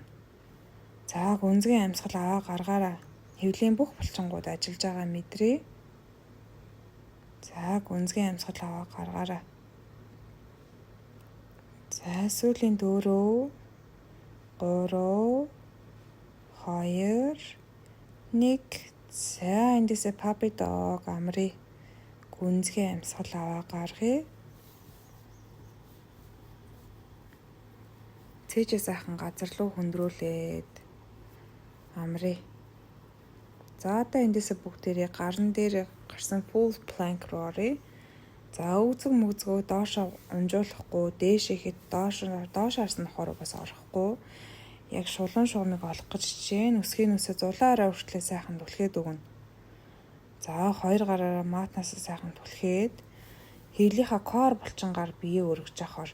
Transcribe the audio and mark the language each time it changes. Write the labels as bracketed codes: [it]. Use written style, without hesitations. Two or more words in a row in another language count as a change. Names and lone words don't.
[mn] За гүнзгий амьсгал аваа гаргаараа хэвлийн бүх булчингууд ажиллаж байгаа мэдрээ. За гүнзгий амьсгал аваа гаргаараа. За сүүлийн 4 3 2 1 За эндээсээ [en] puppy dog [mn] амрыг гүнзгий амьсгал аваа гаргая. Цээжээ сайхан газар руу хөндрүүлээд амрыг. За одоо эндээсээ бүгдээрээ гарн дээр гарсан [en] full plank [mn] руу оръё. За өгзөг мөгзгөө доошоо унжуулахгүй, дээшээ хэд доош харсан нохоор бас орохгүй. Яг шулуун шугамыг олох гэж хичээн өсгийн нүсээ зулаараа хүртлээ сайхан түлхээд өгнө. За хоёр гараараа матнаас сайхан түлхээд хэвлийнхаа кор булчингаар бие өргөж авахар.